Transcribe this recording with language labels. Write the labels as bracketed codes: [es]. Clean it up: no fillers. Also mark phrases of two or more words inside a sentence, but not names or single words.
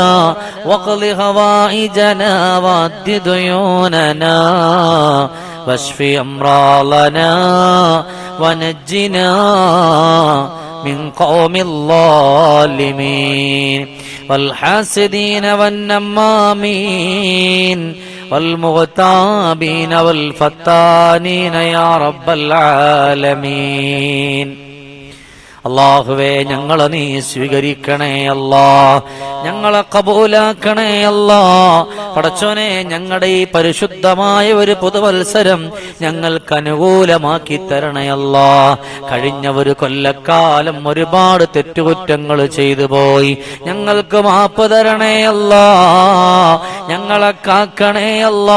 [ar] واقض هوائجنا وأد ديوننا واشف أمراضنا ونجنا من قوم الظالمين والحاسدين والنمامين والمغتابين والفتانين يا رب العالمين. [ml] അല്ലാഹുവേ, ഞങ്ങളെ നീ സ്വീകരിക്കണേ അല്ലാ, ഞങ്ങളെ കബൂലാക്കണേ അല്ലാ. പടച്ചോനെ, ഞങ്ങളുടെ ഈ പരിശുദ്ധമായ ഒരു പുതുവത്സരം ഞങ്ങൾക്ക് അനുകൂലമാക്കി തരണേ അല്ലാ. കഴിഞ്ഞ ഒരു കൊല്ലക്കാലം ഒരുപാട് തെറ്റുകുറ്റങ്ങൾ ചെയ്തു പോയി, ഞങ്ങൾക്ക് മാപ്പ് തരണേ അല്ലാ, ഞങ്ങളെ കാക്കണേ അല്ലാ.